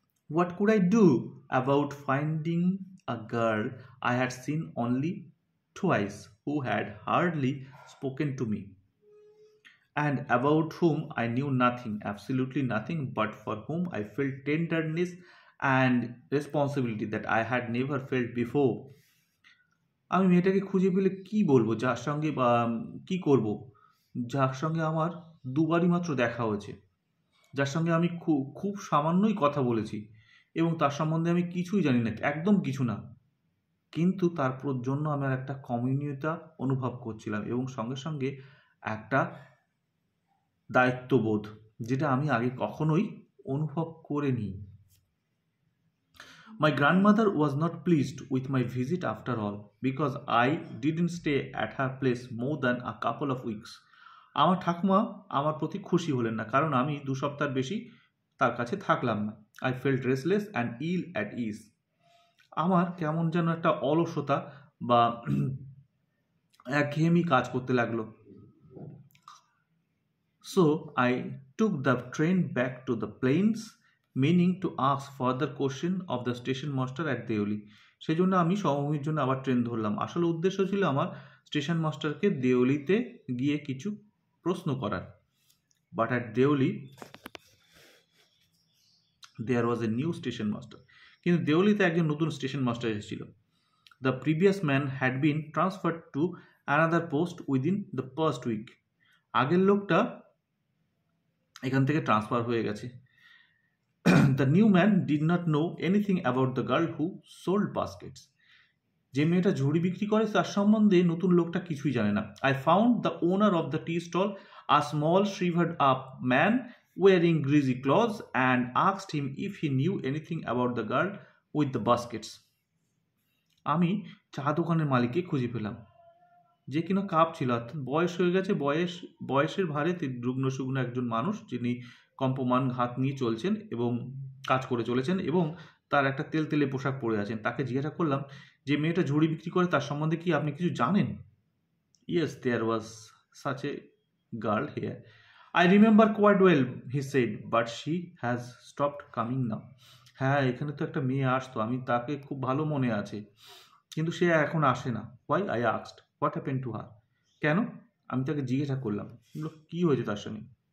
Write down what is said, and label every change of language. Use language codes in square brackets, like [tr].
[en] What could I do about finding a girl I had seen only twice, who had hardly spoken to me, and about whom I knew nothing, absolutely nothing, but for whom I felt tenderness and responsibility that I had never felt before? [bn] আমি মেয়েটাকে খুঁজে পেলে কি বলবো, যার সঙ্গে বা কি করব, যার সঙ্গে আমার দুবারই মাত্র দেখা হয়েছে, যার সঙ্গে আমি খুব খুব সামান্যই কথা বলেছি এবং তার সম্বন্ধে আমি কিছুই জানি না, একদম কিছু না, কিন্তু তার জন্য আমার একটা কমিউনিটা অনুভব করছিলাম এবং সঙ্গে সঙ্গে একটা দায়িত্ববোধ, যেটা আমি আগে কখনোই অনুভব করিনি। [en] My grandmother was not pleased with my visit after all, because I didn't stay at her place more than a couple of weeks. [bn] আমার ঠাকুমা আমার প্রতি খুশি হলেন না, কারণ আমি 2 সপ্তাহ বেশি তার কাছে থাকলাম না। [en] I felt restless and ill at ease. [bn] আমার কেমন যেন একটা অলসতা বা একঘেয়েমি কাজ করতে লাগলো। [en] So I took the train back to the plains, meaning to ask further question of the station master at Deoli. [bn] সেই জন্য আমি সমভূমির জন্য আবার ট্রেন ধরলাম। আসলে উদ্দেশ্য ছিল আমার স্টেশন মাস্টারকে দেওলিতে গিয়ে কিছু প্রশ্ন করার। [en] But at Deoli there was a new station master. [bn] কিন্তু দেওলিতে একজন নতুন স্টেশন মাস্টার এসেছিল। [en] The previous man had been transferred to another post within the first week. [bn] আগের লোকটা এখান থেকে ট্রান্সফার হয়ে গেছে। [en] The new man did not know anything about the girl who sold baskets. [bn] যে মেয়েটা ঝুড়ি বিক্রি করে তার সম্বন্ধে নতুন লোকটা কিছুই জানে না। [en] I found the owner of the tea stall, a small shriveled up man wearing greasy clothes, and asked him if he knew anything about the girl with the baskets. [bn] আমি চা দোকানের মালিককে খুঁজে পেলাম, যে কিনা কাপ ছিল, অর্থাৎ বয়স হয়ে গেছে, বয়সের ভারে রুগ্ন শুগ্ন একজন মানুষ, যিনি কম্পমান হাত নিয়ে চলছেন এবং কাজ করে চলেছেন এবং তার একটা তেলতেলে পোশাক পরে আছেন। তাকে জিজ্ঞাসা করলাম যে মেয়েটা ঝুড়ি বিক্রি করে তার সম্বন্ধে কি আপনি কিছু জানেন? [en] Yes, there was such a girl here. I remember quite well, he said, but she has stopped coming now. [bn] হ্যাঁ, এখানে তো একটা মেয়ে আসতো, আমি তাকে খুব ভালো মনে আছে, কিন্তু সে এখন আসে না। [en] Why? I asked. What happened to her? [bn] কেন? আমি তাকে জিজ্ঞাসা করলাম, কি হয়েছে তার সঙ্গে?